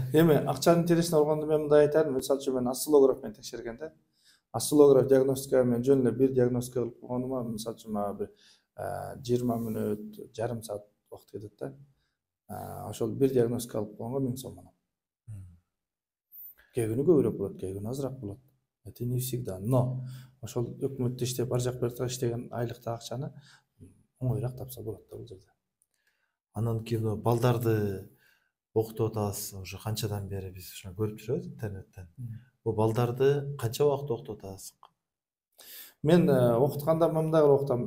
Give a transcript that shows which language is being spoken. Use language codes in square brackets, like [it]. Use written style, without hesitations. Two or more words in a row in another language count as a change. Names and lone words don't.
[ky] Акчанын интересине болгондо мен мындай айтайын. Мисалы үчүн мен осциллограф менен текшергенде, осциллограф диагностика мен жөн эле бир диагностика кылып койгонума мисалы үчүн мага бир 20 мүнөт, жарым саат убакыт кетет да. Ошол бир диагностика алып койгонго 1000 сом анан. Кээ күнү көбүрөөк болот, кээ күнү азыраак болот. [ru] Это не всегда. [ky] Но ошол өкмөттө иштеп, ар жак бертак иштеген айлыктагы акчаны оңоюраак тапса болот да бул жерде. Анан кийин балдарды окутуп атабыз. Уже канчадан бери биз ошону көрүп жүрөбүз интернеттен. Бул балдарды канча убакыт окутуп атасыз? Мен окутканда мындай кылып окутам.